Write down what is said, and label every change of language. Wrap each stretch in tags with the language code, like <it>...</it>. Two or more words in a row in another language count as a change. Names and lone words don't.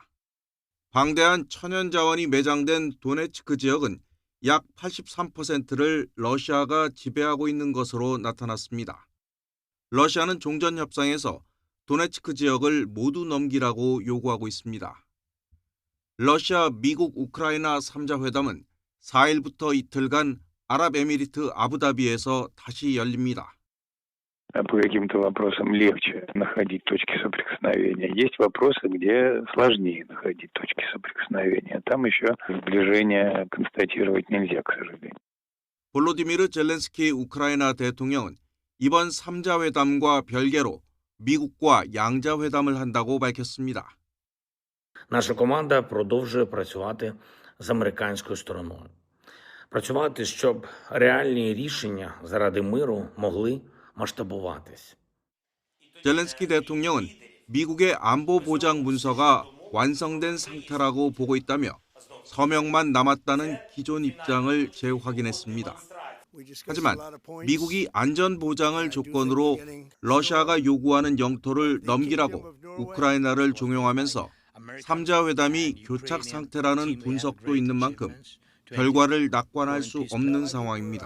<ko>방대한 천연 자원이 매장된 도네츠크 지역은 약 83%를 러시아가 지배하고 있는 것으로 나타났습니다. 러시아는 종전 협상에서 도네츠크 지역을 모두 넘기라고 요구하고 있습니다. 러시아, 미국, 우크라이나 3자 회담은 4일부터 이틀간 아랍에미리트 아부다비에서 다시 열립니다.</ko> <ru>По каким-то вопросам легче находить точки соприкосновения. Есть вопросы, где сложнее находить точки соприкосновения. Там еще сближение констатировать нельзя, к сожалению.</ru> <ko>볼로디미르 젤렌스키 우크라이나 대통령은 이번 3자 회담과 별개로 미국과 양자 회담을 한다고 밝혔습니다.</ko> <uk>Наша команда продовжує працювати з американською стороною. Працювати, щоб реальні рішення заради миру могли масштабуватись.</uk> <ko>젤렌스키 대통령은 미국의 안보 보장 문서가 완성된 상태라고 보고 있다며 서명만 남았다는 기존 입장을 재확인했습니다. 하지만 미국이 안전 보장을 조건으로 러시아가 요구하는 영토를 넘기라고 우크라이나를 종용하면서 3자 회담이 교착 상태라는 분석도 있는 만큼 결과를 낙관할 수 없는 상황입니다.</ko>